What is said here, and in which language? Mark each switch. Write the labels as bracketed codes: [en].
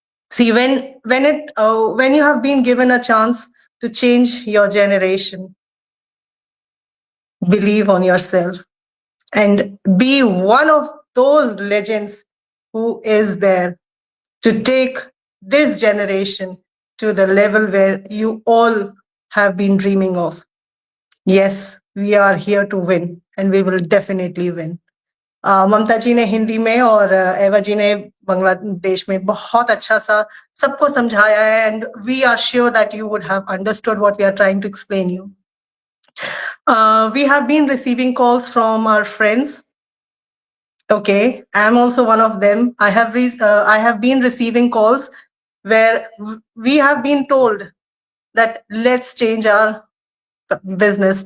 [en] See, when you have been given a chance to change your generation, believe on yourself and be one of those legends who is there to take this generation to the level where you all have been dreaming of. Yes, we are here to win and we will definitely win. [hi] ममता जी ने हिंदी में और एवा जी ने बांग्लादेश में बहुत अच्छा सा सबको समझाया है [en] And we are sure that you would have understood what we are trying to explain you. We have been receiving calls from our friends. Okay, I'm also one of them. I have been receiving calls where we have been told that let's change our business.